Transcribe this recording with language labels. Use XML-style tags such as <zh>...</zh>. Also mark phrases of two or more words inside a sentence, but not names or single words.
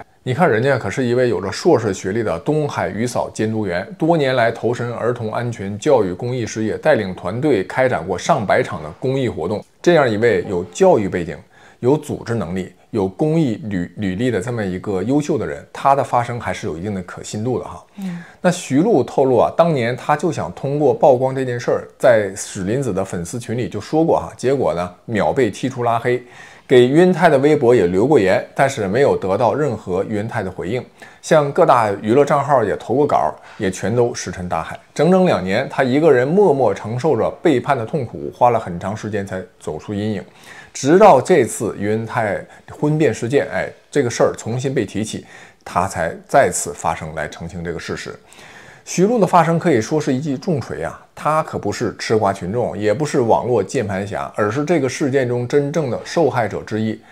<zh>你看人家可是一位有着碩士學歷的東海漁嫂監督員，多年來投身兒童安全教育公益事業，帶領團隊開展過上百場的公益活動。這樣一位有教育背景、有組織能力、有公益履歷的這麼一個優秀的人，他的發聲還是有一定的可信度的哈。那徐璐透露啊，当年他就想通過曝光這件事兒，在史林子的粉絲群裡就說過哈，結果呢秒被踢出拉黑，給於恩泰的微博也留過言，但是沒有得到任何於恩泰的回應。向各大娛樂賬號也投過稿，也全都石沉大海。整整2年，他一個人默默承受着背叛的痛苦，花了很長時間才走出陰影。直到這次於恩泰婚變事件，這個事兒重新被提起，他才再次發聲來澄清這個事實。徐璐的發聲可以說是一記重錘啊！他可不是吃瓜群眾，也不是網絡鍵盤俠，而是這個事件中真正的受害者之一。</zh>